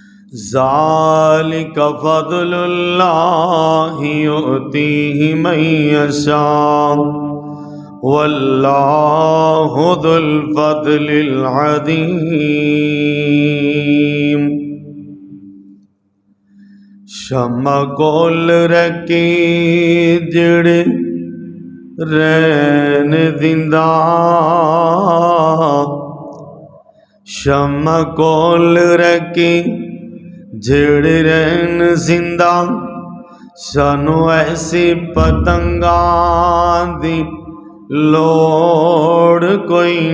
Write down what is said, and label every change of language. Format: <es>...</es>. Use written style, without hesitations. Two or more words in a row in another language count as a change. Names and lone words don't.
<ar>ذلك فضل الله يؤتيه من يشاء والله ذو الفضل العظيم.</ar> <pa>شمع کول رکھے جیہڑے رہن جندا، شمع کول رکھے جیہڑے رہن جندا، سانوں ایسی پتنگاں دی لوڑ کوئی</pa>